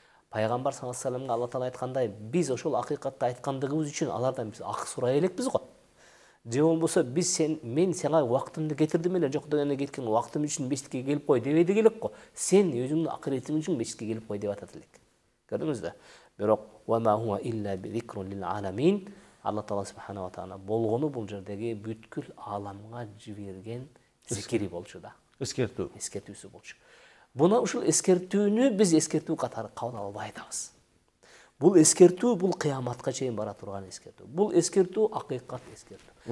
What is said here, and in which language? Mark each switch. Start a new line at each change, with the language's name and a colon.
Kyrgyz: Пайгамбар саллаллаху алейхи вассаламга Алла таала айткандай, биз ошол акыйкатты айткандыгыбыз үчүн алардан биз ак сурай элекпиз го. Же болбосо биз мен сага убактымды кетирдим эле, жок дегенде кеткен убактым үчүн мечитке келип кой дебейдик элек го. Сен өзүңдүн акыретиң үчүн мечитке келип кой деп атат элек. Көрдүңүзбү? Бирок
Arabic: ва ма хуа илля би зикрун лил аламин.
Kyrgyz: Алла таала субхана ва таала болгону бул жердеги бүткүл ааламга жиберген зикири болчу да. Эскертүүсү болчу. Буна ушул эскертүүнү биз эскертүү катары кабыл албай атабыз. Бул эскертүү бул кыяматка чейин бара турган эскертүү. Бул эскертүү акыйкат эскертүү.